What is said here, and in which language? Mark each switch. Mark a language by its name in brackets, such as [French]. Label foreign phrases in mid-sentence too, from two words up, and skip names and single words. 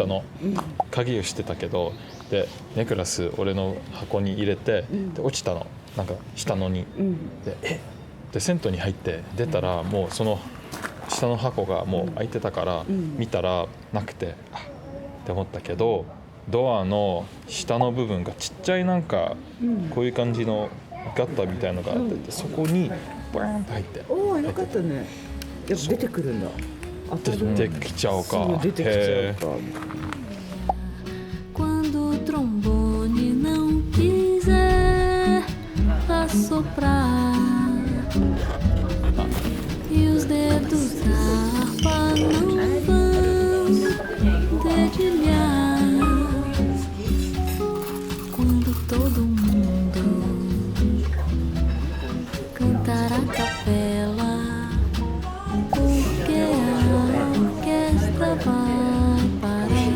[Japanese] の鍵をしてたけど、でネックレス俺の箱に入れて、で落ちたの、なんか下のに、で銭湯に入って出たらもうその下の箱がもう開いてたから、見たらなくて、あって思ったけど、ドアの下の部分がちっちゃいなんかこういう感じのガッターみたいのがあってて、そこにバーンと入って、おお、よかったね。やっぱ出てくるんだ。出てきちゃうか。出てきちゃうか。 [Portuguese] Quando o trombone não quiser assoprar e os dedos da harpa não vão dedilhar. Quando todo mundo cantar a capela, porque a orquestra vai parar.